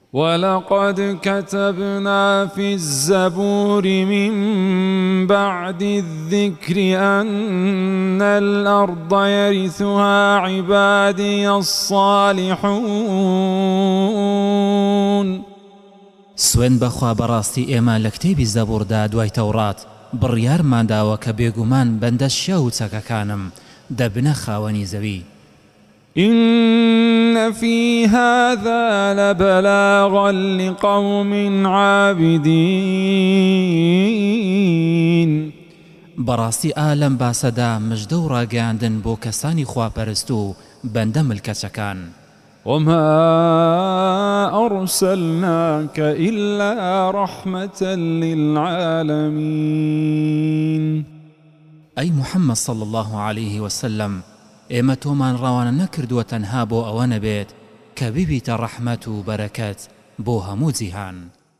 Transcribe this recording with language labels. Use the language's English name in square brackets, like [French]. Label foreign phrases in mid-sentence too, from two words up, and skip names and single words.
[Arabic] ولقد كتبنا في الزبور من بعد الذكر أن الأرض يرثها عبادي الصالحون. [Central Kurdish] سوێن بەخوا بەڕاستی ئێمە لە کتێبی زەبووردا دوای تەورات بڕیارمانداوە کە بێگومان بەندە شیا و چەکەکانم دەبنە خاوەنی زەوی. [Arabic] إن في هذا لبلاغا لقوم عابدين. [Central Kurdish] بەڕاستی ئالەم باسەدا مژدە و ڕاگەاندن بۆ کەسانی خواپەرست و بەندە ملکەچەکان. [Arabic] وما أرسلناك إلا رحمة للعالمين. أي محمد صلى الله عليه وسلم [Central Kurdish] ئێمە تۆمان ڕەوانە نەکردووە تەنها بۆ ئەوە نەبێت کە ببیتە ڕەحمەت و بەرەکەت بۆ هەموو جیهان.